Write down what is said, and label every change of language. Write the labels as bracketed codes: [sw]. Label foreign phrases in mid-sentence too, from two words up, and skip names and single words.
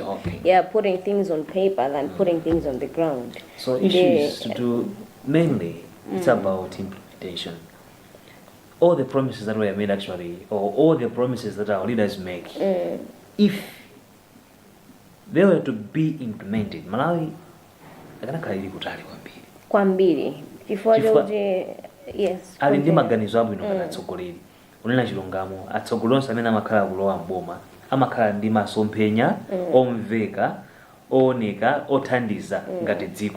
[en] Yeah, putting things on paper than putting things on the ground. So issues to do, mainly, it's about implementation. All the promises that were made actually, or all the promises that our leaders make, if they were to be implemented, [ny] Malawi, akanakhaliri kutali kwambiri. Yes. Ali ndi maganizo abwino ngati atsogoleri. Unena chilungamo, atsogolonse amene amakhala kulowa mboma, amakhala ndi masomphenya, omveka, ooneka, othandiza ngati dziko.